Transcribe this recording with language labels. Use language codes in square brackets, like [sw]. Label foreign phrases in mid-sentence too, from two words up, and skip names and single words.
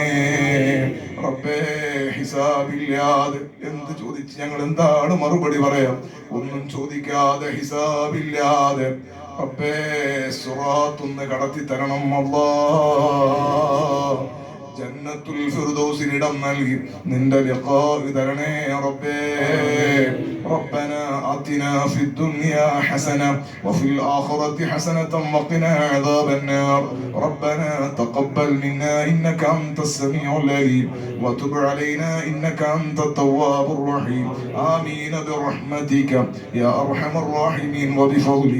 [ml] റബ്ബേ ഹിസാബില്ലാതെ എന്ത് ചോദിച്ച് ഞങ്ങൾ എന്താണ് മറുപടി പറയാം? ഒന്നും ചോദിക്കാതെ ഹിസാബില്ലാതെ റബ്ബേ സിറാത്തൊന്ന് കടത്തി തരണം അല്ലാഹ്. ജന്നത്തുൽ ഫിർദൗസിൽ ഇടം നൽകി നിന്റെ ലിഖാഇ തരണേ റബ്ബേ. [ar] ربنا آتنا في الدنيا حسنة وفي الآخرة حسنة وقنا عذاب النار. ربنا تقبل منا إنك أنت السميع العليم وتب علينا إنك أنت التواب الرحيم. آمين برحمتك يا أرحم الراحمين وبفضلك.